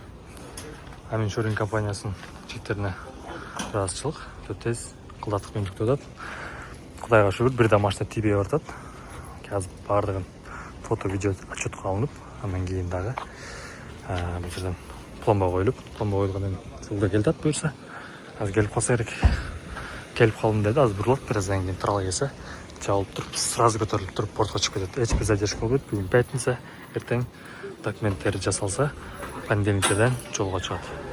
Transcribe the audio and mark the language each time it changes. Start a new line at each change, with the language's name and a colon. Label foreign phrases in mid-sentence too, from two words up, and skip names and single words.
Kyrgyz: Амин Шоринг компаниясынын чектерине ыраазычылык, өтө тез кылдаттык менен жүктөп атат. Кудайга шүгүр, бир да машина тийбей баратат. Азыр баардыгын фото, видео отчетко алынып, андан кийин дагы бул жерден пломба коюлуп, пломба коюлгандан кийин сылга келатат буюрса. Азыр келип калса керек.
Kazakh: келіп қалдым деді, аз бұрылады, біраздан кейін тұрала келсе жауып тұрып, сразу көтеріліп тұрып портқа шығып кетеді. Ешбір задержка болмайды. Бүгін пятница, ертең документтері жасалса, понедельниктерден жолға шығады.